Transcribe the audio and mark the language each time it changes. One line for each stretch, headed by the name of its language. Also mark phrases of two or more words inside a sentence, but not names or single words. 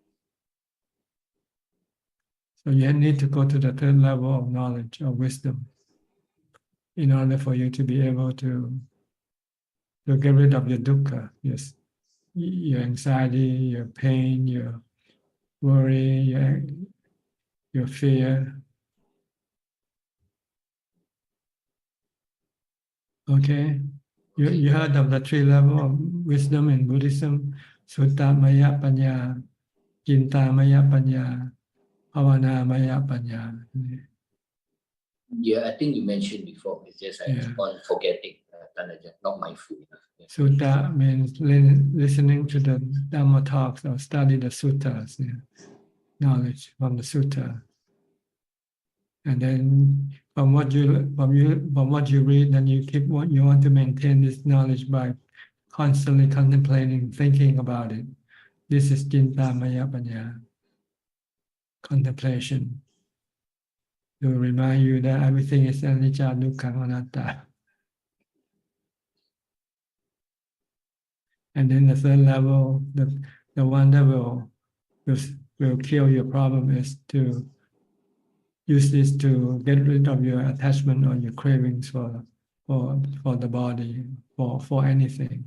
English: So you need to go to the 3rd level of knowledge or wisdom in order for you to be able to to get rid of your dukkha, yes, your anxiety, your pain, your worry, your fear. Okay, you heard of the 3 levels of wisdom in Buddhism:
Pali: Sutta Maya Panya, Cinta Maya Panya, Bhavana Maya Panya.
English: Yeah, I think you mentioned before. It's just I keep on forgetting. Not mindful enough. Yeah. Sutta means listening to the Dhamma talks or study the suttas, knowledge from the sutta. And then from what you read, then you want to maintain this knowledge by constantly contemplating, thinking about it. This is
Pali: Cinta Maya Panya,
English: contemplation, to remind you that everything is
Pali: anicca, dukkha, anatta.
English: And then the 3rd level, the one that will kill your problem, is to use this to get rid of your attachment or your cravings for the body, for anything.